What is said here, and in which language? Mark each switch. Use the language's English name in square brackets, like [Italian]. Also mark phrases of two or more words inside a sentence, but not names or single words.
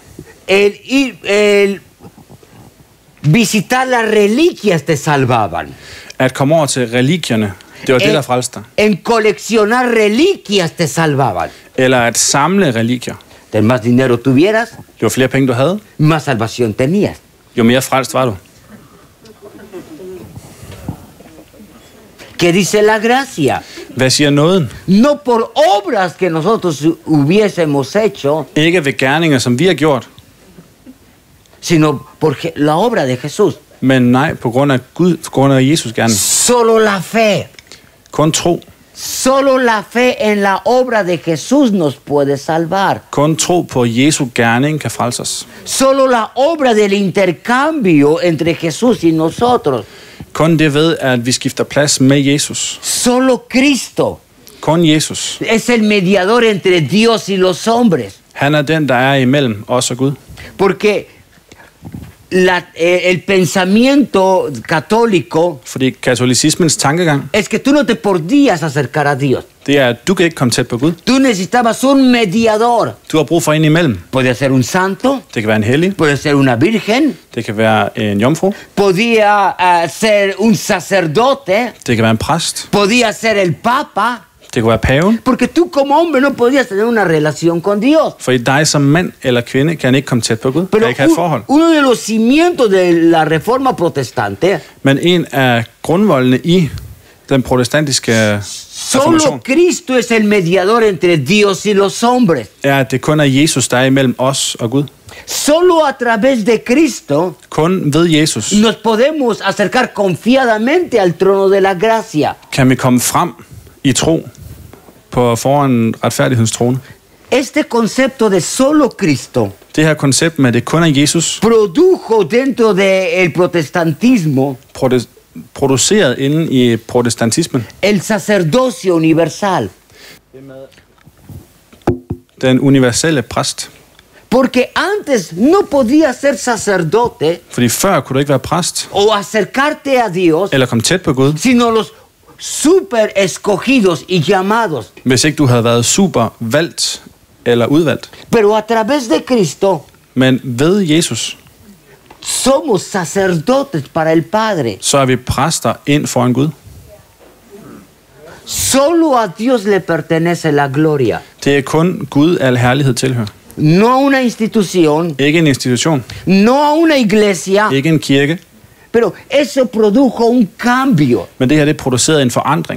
[Spanish] El visitar las reliquias te salvaban. [Danish] At komme over til religierne, det var det, der frelste dig. [Spanish] En coleccionar reliquias te salvaban. [Danish] Eller at samle religier. [Spanish] Del más dinero tuvieras, [Danish] Jo flere penge du havde, [Spanish] más salvación tenías. [Danish] jo mere frelst var du. [Spanish] ¿Qué dice la gracia? [Danish] Hvad siger nåden? [Spanish] No por obras que nosotros hubiésemos hecho, [Danish] Ikke ved gerninger, som vi har gjort, [Spanish] sino por la obra de Jesús. [Danish] men nej, på grund af Gud, på grund af Jesus gerning. [Spanish] Solo la fe. [Danish] Kun tro. [Spanish] Solo la fe en la obra de Jesús nos puede salvar. [Danish] Kun tro på Jesu gerning kan frelse os. [Spanish] Solo la obra del intercambio entre Jesús y nosotros. [Danish] Kun det ved, at vi skifter plads med Jesus. [Spanish] Solo Cristo [Danish] Kun Jesus. [Spanish] es el mediador entre Dios y los hombres. [Danish] Han er den, der er imellem os og Gud. [Spanish] Porque el pensamiento católico [Danish] Fordi katolicismens tankegang, [Spanish] es que tú no te podías acercar a Dios. [Danish] det er, at du kan ikke komme tæt på Gud. [Spanish] Tú necesitabas un mediador. [Danish] Du har brug for en imellem. [Spanish] Podía ser un santo, [Danish] Det kan være en hellig. [Spanish] podía ser una virgen, [Danish] Det kan være en jomfru. [Spanish] podía ser un sacerdote, [Danish] Det kan være en præst. [Spanish] podía ser el papa, [Danish] Det kan være paven. [Spanish] porque tú como hombre no podías tener una relación con Dios. [Danish] Fordi dig som mand eller kvinde kan ikke komme tæt på Gud. [Spanish] Pero [Danish] Kan ikke have et forhold. [Spanish] uno de los cimientos de la reforma protestante, [Danish] Men en af grundvoldene i den protestantiske [Spanish] solo [Danish] reformation, [Spanish] Cristo es el mediador entre Dios y los hombres. [Danish] er, at det kun er Jesus, der er imellem os og Gud. [Spanish] Solo a través de Cristo [Danish] Kun ved Jesus [Spanish] nos podemos acercar confiadamente al trono de la gracia. [Danish] kan vi komme frem i tro på foran retfærdighedens trone. [Spanish] Este concepto de solo Cristo [Danish] Det her koncept med, at det kun er Jesus, [Spanish] produjo dentro del protestantismo [Danish] produceret inde i protestantismen, [Spanish] el sacerdocio universal. [Danish] den universelle præst. [Spanish] Porque antes no podías ser sacerdote [Danish] Fordi før kunne du ikke være præst, [Spanish] o acercarte a Dios, [Danish] eller komme tæt på Gud, [Spanish] sino los super escogidos y llamados. [Danish] hvis ikke du havde været super valgt eller udvalgt. [Spanish] Pero a través de Cristo [Danish] Men ved Jesus, [Spanish] somos sacerdotes para el Padre. [Danish] så er vi præster ind foran Gud. [Spanish] Solo a Dios le pertenece la gloria. [Danish] Det er kun Gud, al herlighed tilhører. [Spanish] No a una institución, [Danish] Ikke en institution, [Spanish] no a una iglesia, [Danish] ikke en kirke, [Spanish] pero eso produjo un cambio. [Danish] men det her det producerede en forandring.